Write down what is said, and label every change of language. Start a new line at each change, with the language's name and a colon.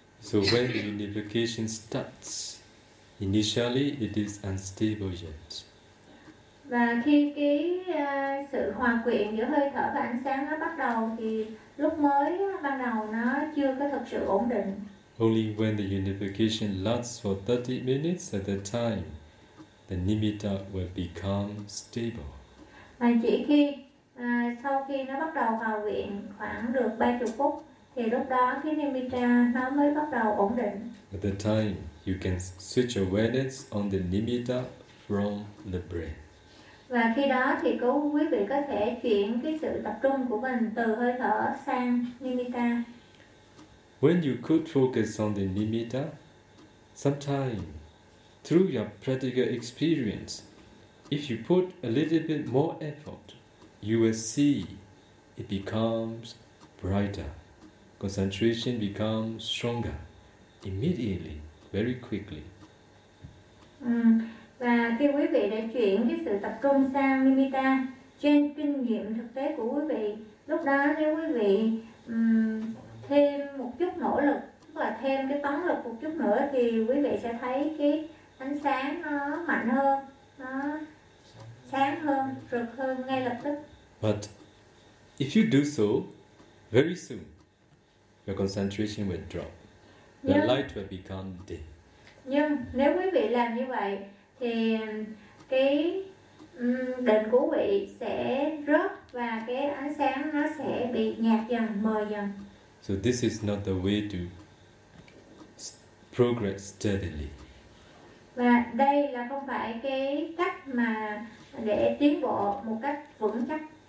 English: So when the unification starts, initially it is unstable yet.
Vietnamese: Và khi cái sự hòa quyện giữa hơi thở và ánh sáng nó bắt đầu thì lúc mới ban đầu nó chưa có thực sự ổn định.
English: Only when the unification lasts for 30 minutes at a time, the nimitta will become stable.
Vietnamese: Và chỉ khi sau khi nó bắt đầu hòa quyện khoảng được 30 phút thì lúc đó cái nimitta nó mới bắt đầu ổn định.
English: At the time, you can switch awareness on the nimitta from the breath.
Vietnamese: Và khi đó thì quý vị có thể chuyển cái sự tập trung của mình từ hơi thở sang nimitta.
English: When you could focus on the nimitta, sometime through your practical experience, if you put a little bit more effort, you will see it becomes brighter. Concentration becomes stronger immediately, very quickly.
Vietnamese: Và khi quý vị đã chuyển cái sự tập trung sang nimitta, trên kinh nghiệm thực tế của quý vị, lúc đó nếu quý vị thêm một chút nỗ lực và thêm cái tấn lực một chút nữa thì quý vị sẽ thấy cái ánh sáng nó mạnh hơn, nó sáng hơn, rực hơn ngay lập tức.
English: But if you do so, very soon your concentration will drop. The light will become dim.
Vietnamese: Nhưng nếu quý vị làm như vậy thì cái định của quý vị sẽ rớt và cái ánh sáng nó sẽ bị nhạt dần, mờ dần.
English: So this is not the way to progress steadily.
Vietnamese: Và đây là không phải cái cách mà để tiến bộ một cách vững chắc.